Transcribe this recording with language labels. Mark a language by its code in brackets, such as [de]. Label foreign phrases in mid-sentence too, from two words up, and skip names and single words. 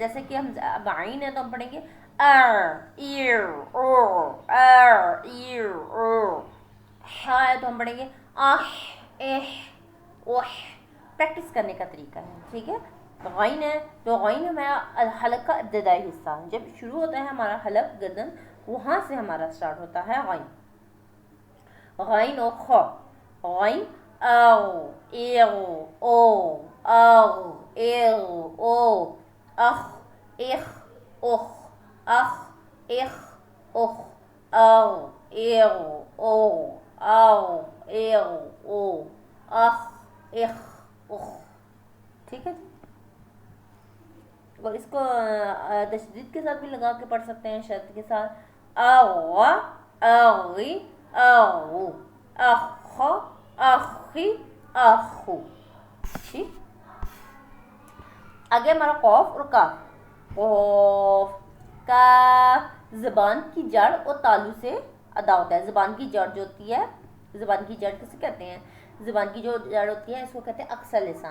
[ur] جیسے کہ ہم اب عین ہے تو ہم پڑھیں گے ہا ہے تو ہم پڑھیں گے پریکٹس کرنے کا طریقہ ہے، ٹھیک ہے۔ غین ہے تو غین ہمارا حلق کا ابتدائی حصہ، جب شروع ہوتا ہے ہمارا حلق گردن وہاں سے ہمارا سٹارٹ ہوتا ہے غین۔ غین اور خ، غین او ایغ او اغ ایغ او اخ اخ اخ اخ اخ اخ اغ ایغ او اغ ایغ او اخ اخ اخ، ٹھیک ہے۔ اور اس کو تشدید کے ساتھ بھی لگا کے پڑھ سکتے ہیں، شرط کے ساتھ اغ اغی اغو اخ اخی اخو، ٹھیک۔ آگے ہمارا قوف اور کاف۔ قوف کاف زبان کی جڑ اور تالو سے ادا ہوتا ہے۔ زبان کی جڑ جو ہوتی ہے، زبان کی جڑ کسے کہتے ہیں؟ زبان کی جو جڑ ہوتی ہے اس کو کہتے ہیں [ar] اقصی لسان۔